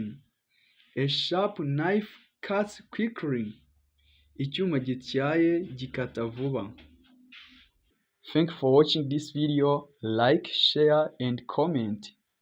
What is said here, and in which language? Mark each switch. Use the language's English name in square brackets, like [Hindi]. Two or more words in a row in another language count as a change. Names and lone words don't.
[English] A sharp knife cuts quickly. [Kinyarwanda] Icyuma gityaye gikata vuba. [English] Thank you for watching this video. Like, share and comment.